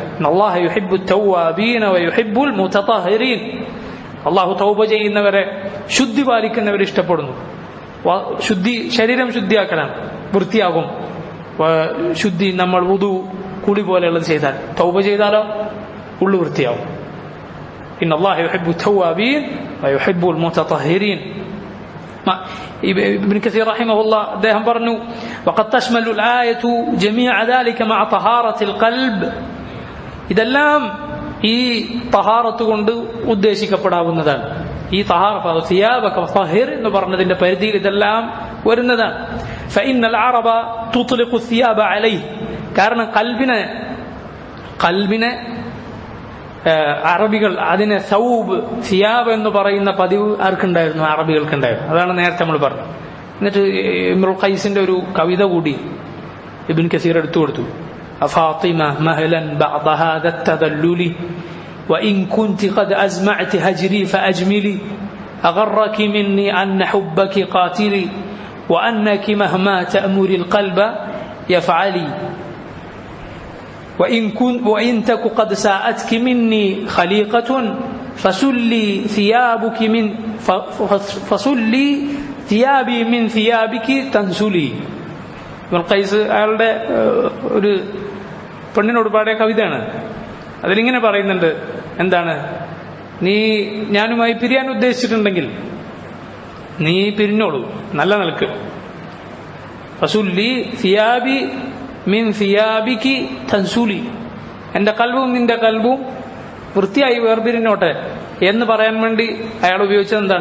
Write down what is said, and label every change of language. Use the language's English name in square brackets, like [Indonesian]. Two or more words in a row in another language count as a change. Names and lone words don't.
[Arabic] الله يحب التوابين ويحب المتطهرين, [Malayalam] അല്ലാഹു തൗബ ചെയ്യുന്നവരെ, ശുദ്ധി പാലിക്കുന്നവരെ ഇഷ്ടപ്പെടുന്നു. ശരീരം ശുദ്ധിയാക്കണം, വൃത്തിയാകും. ശുദ്ധി നമ്മൾ വുദൂ കുളി പോലെയുള്ളത് ചെയ്താൽ, തൗബ ചെയ്താലോ ഉള്ളു വൃത്തിയാവും. [Arabic] إن الله يحب التوابين ويحب المتطهرين. ابن كثير رحمه الله [Malayalam] അദ്ദേഹം പറഞ്ഞു [Arabic] وقد تشمل الآية جميع ذلك مع طهارة القلب, [Malayalam] ഇതെല്ലാം ഈ തഹാറത്ത് കൊണ്ട് ഉദ്ദേശിക്കപ്പെടാവുന്നതാണ്. ഈ [Arabic] ثيابك فطهر [Malayalam] എന്ന് പറഞ്ഞതിന്റെ പരിധിയിൽ ഇതെല്ലാം വരുന്നതാണ്. [Arabic] فإن العرب تطلق الثياب عليه, [Malayalam] കാരണം കൽബിനെ അറബികൾ അതിനെ [Arabic] ثوب ثياب [Malayalam] എന്ന് പറയുന്ന പതിവ് ആർക്കുണ്ടായിരുന്നു? അറബികൾക്കുണ്ടായിരുന്നു. അതാണ് നേരത്തെ നമ്മൾ പറഞ്ഞത്. എന്നിട്ട് ഇമ്രുൽ ഖൈസിന്റെ ഒരു കവിത കൂടി ഇബ്ൻ കസീർ എടുത്തു കൊടുത്തു. [Arabic] أفاطم مهلا بعد هذا التدلل وإن كنت قد أزمعت هجري فأجملي أغرك مني أن حبك قاتلي وأنك مهما تأمري القلب يفعلي وإن تك قد ساءتك مني خليقة فسلي ثيابي من ثيابك تنسلي. [Malayalam] ഇബ്നുൽ ഖൈസ് അയാളുടെ ഒരു പെണ്ണിനോട് പാടിയ കവിതയാണ്. അതിലിങ്ങനെ പറയുന്നുണ്ട്, എന്താണ്? നീ ഞാനുമായി പിരിയാൻ ഉദ്ദേശിച്ചിട്ടുണ്ടെങ്കിൽ നീ പിരിഞ്ഞോളൂ, നല്ല നിലക്ക്. [Arabic] فسلي ثيابي من ثيابك تنسلي, [Malayalam] എന്റെ കൽബും നിന്റെ കൽബും വൃത്തിയായി വേർപിരിഞ്ഞോട്ടെ എന്ന് പറയാൻ വേണ്ടി അയാൾ ഉപയോഗിച്ചത് എന്താണ്?